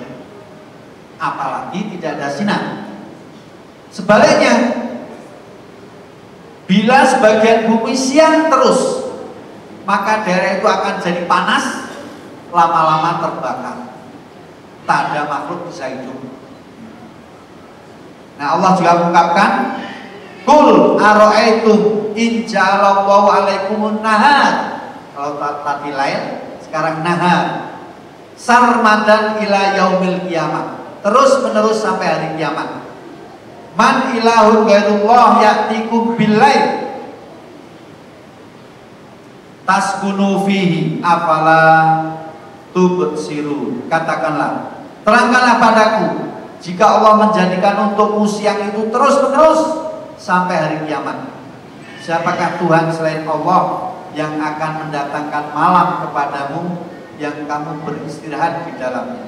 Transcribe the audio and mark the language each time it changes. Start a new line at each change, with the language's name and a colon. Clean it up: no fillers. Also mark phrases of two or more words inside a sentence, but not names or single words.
Indonesian: Apalagi tidak ada sinar. Sebaliknya, bila sebagian bumi siang terus, maka daerah itu akan jadi panas, lama-lama terbakar. Tak ada makhluk bisa hidup.
Arabic: Nah, Allah juga mengungkapkan, قل أرأيتم إن جعل الله عليكم النهار.
Indonesian: Kalau tadi lain, sekarang nahar.
Arabic: سرمدا إلى يوم القيامة.
Indonesian: Terus menerus sampai hari kiamat.
Arabic: من إله غير الله يأتيكم بليل تسكنون فيه أفلا تبصرون.
Indonesian: Katakanlah, terangkanlah padaku jika Allah menjadikan untukmu siang itu terus menerus sampai hari kiamat. Siapakah Tuhan selain Allah yang akan mendatangkan malam kepadamu yang kamu beristirahat di dalamnya?